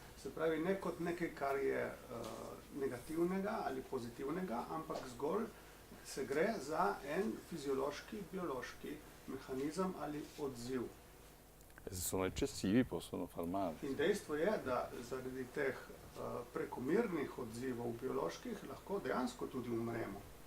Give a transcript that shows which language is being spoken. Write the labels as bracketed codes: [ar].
[sl] Se pravi, ne kot nekaj, kar je negativnega ali pozitivnega, ampak zgolj se gre za en fiziološki, biološki mehanizem ali odziv. [it] Se sono eccessivi possono far male. [sl] In dejstvo je, da zaradi teh prekomernih odzivov bioloških lahko dejansko tudi umremo.